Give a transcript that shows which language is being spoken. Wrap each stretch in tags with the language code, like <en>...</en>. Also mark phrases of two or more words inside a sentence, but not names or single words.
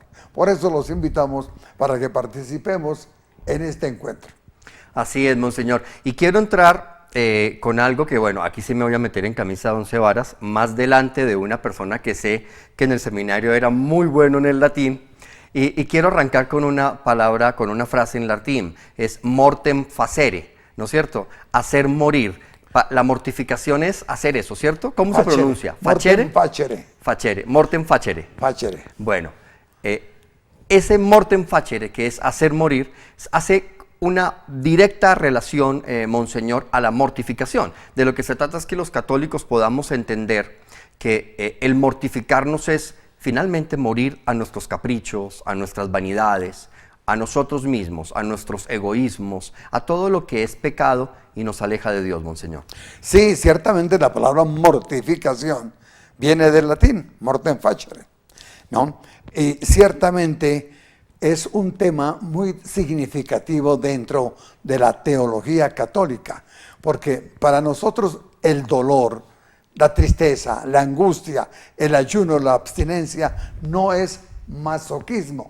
<es>Por eso los invitamos para que participemos en este encuentro. Así es, Monseñor. Y quiero entrar con algo que, bueno, aquí sí me voy a meter en camisa de 11 varas, más delante de una persona que sé que en el seminario era muy bueno en el latín, y quiero arrancar con una palabra, con una frase en latín, es</es> <la>mortem facere,</la> <es>¿no es cierto? Hacer morir. La mortificación es hacer eso, ¿cierto? ¿Cómo Facere. Se pronuncia? ¿Facere?</es> <la>Mortem facere. Facere. Mortem facere.</la> <es>Facere. Bueno, ese</es> <la>mortem facere,</la> <es>que es hacer morir, hace una directa relación, Monseñor, a la mortificación. De lo que se trata es que los católicos podamos entender que el mortificarnos es finalmente morir a nuestros caprichos, a nuestras vanidades, a nosotros mismos, a nuestros egoísmos, a todo lo que es pecado y nos aleja de Dios, Monseñor. Sí, ciertamente la palabra mortificación viene del latín,</es> <la>mortem facere,</la> <es>¿no? Y ciertamente es un tema muy significativo dentro de la teología católica, porque para nosotros el dolor, la tristeza, la angustia, el ayuno, la abstinencia no es masoquismo.</es>